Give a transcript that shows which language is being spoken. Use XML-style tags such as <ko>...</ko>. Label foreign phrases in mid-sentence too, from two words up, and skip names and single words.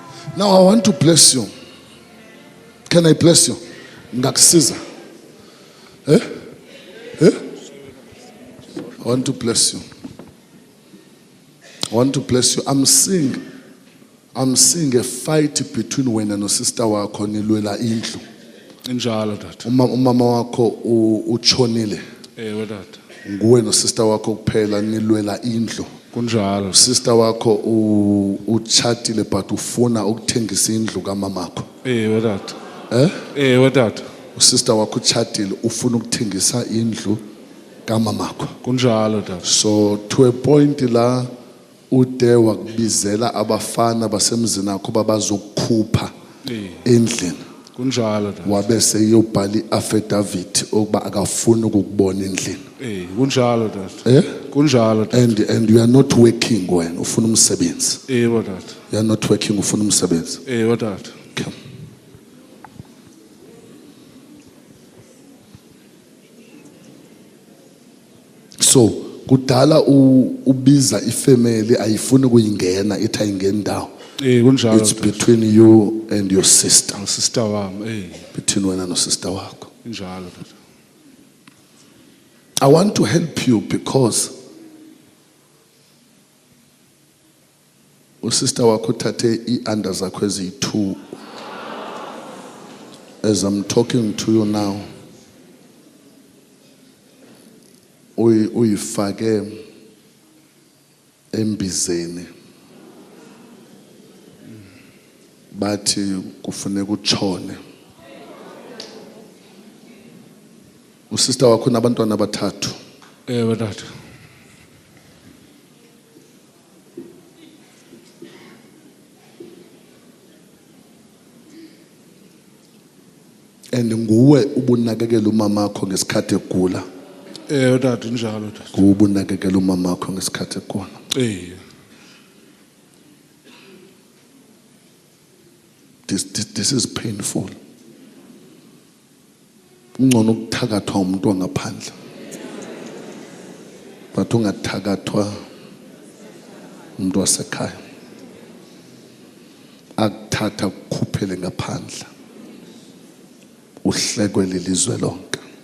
<en>Now I want to bless you. Can I bless you? Ngakusiza. Eh? I want to bless you. I want to bless you. I'm seeing a fight between</en> <zu>wena no sister wakho nilwela indlu. Injalo tata. Umama wakho uchonile. Tata. Nguwe no sister wakho kuphela nilwela indlu. Kunjalo. Sister wakho uchatile but ufuna ukuthengisa indlu kamamakho. Tata. Tata. Sister wakho uchatile ufuna ukuthengisa indlu kamamakho. Kunjalo tata. So to a point la ude wakubizela abafana basemzini akho babazokukhupha endlini. Kunjalo tata. Wabese yobhala i-affidavit ukuba akafuni ukukubona endlini. Kunjalo tata. Kunjalo tata.</zu> <en>And you are not working</en> <zu>wena ufuna umsebenzi. Tata.</zu> <en>You are not working</en> <zu>ufuna umsebenzi. Tata.</zu> <en>Okay.</en> <zu>So kudala ubiza ifamily ayifuni kuyingena ithi ayingeni ndawo. Kunjalo.</zu> <en>It's between you and your sister.</en> <zu>Sister wami. Between wena no sister wakho. Kunjalo tata.</zu> <en>I want to help you because</en> <zu>sister wakho uthathe i-under zakho eziyi-2.</zu> <en>As I'm talking to you now,</en> <zu>uyifake embizeni bathi kufuneka utshone. Usister wakho nabantwana abathathu. Tata. And nguwe ubunakekela umama wakho ngesikhathi egula. Tata njalo tata. Nguwe ubunakekela umama wakho ngesikhathi egula.</zu> <en>This is painful.</en> <zu>Ungcono ukuthakathwa umuntu wangaphandle. But ungathakathwa umuntu wasekhaya. Akuthatha ukukhuphele ngaphandle. Uhlekwe lelizwe lonke.</zu>